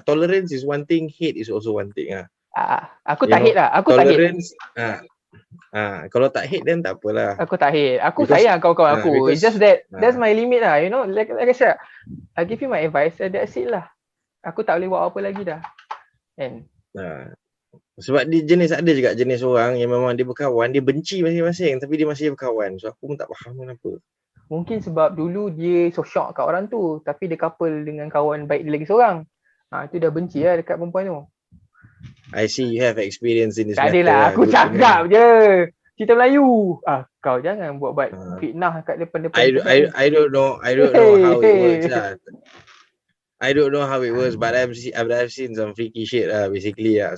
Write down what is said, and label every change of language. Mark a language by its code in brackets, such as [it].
[en] But tolerance is one thing, hate is also one thing lah. [ms] Aku tak hate lah. Aku tolerance, tak hate. Kalau tak hate then tak apalah. Aku tak hate. Aku sayang kawan-kawan aku. [en] It's just that that's my limit lah. You know, like I said, I give you my advice. That's it [ms] lah. Aku tak boleh buat apa lagi dah. And sebab dia ada juga jenis orang yang memang dia berkawan, dia benci masing-masing tapi dia masih berkawan. So aku pun tak faham kenapa. Mungkin sebab dulu dia so shock kat orang tu, tapi dia couple dengan kawan baik dia lagi seorang. Tu dah benci lah dekat perempuan tu. [en] I see you have experience in this [ms] tak [en] matter. [ms] Tak adalah, aku cakap je. Cerita Melayu. Kau jangan buat fitnah kat depan-depan. [en] I don't know how it works lah. I don't know how it works, but I've seen some freaky shit lah, basically lah.